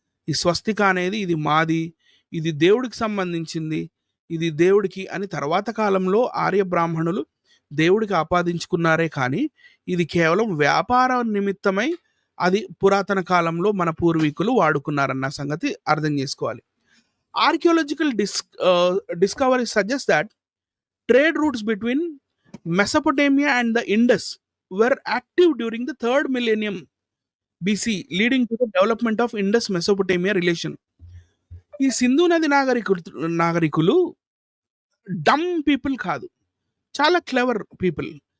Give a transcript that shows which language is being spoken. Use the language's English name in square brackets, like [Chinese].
[Telugu] ఈ స్వస్తిక అనేది ఇది మాది, ఇది దేవుడికి సంబంధించింది, ఇది దేవుడికి అని తర్వాత కాలంలో ఆర్య బ్రాహ్మణులు దేవుడికి ఆపాదించుకున్నారే కానీ ఇది కేవలం వ్యాపార నిమిత్తమై అది పురాతన కాలంలో మన పూర్వీకులు వాడుకున్నారన్న సంగతి అర్థం చేసుకోవాలి. [English] Archaeological discovery suggests that trade routes between Mesopotamia and the Indus were active during the 3rd millennium BC, leading to the development of Indus-Mesopotamia relation. [Telugu] ఈ సింధు నది నాగరికులు [English] dumb people [Telugu] కాదు, చాలా [English] Clever people.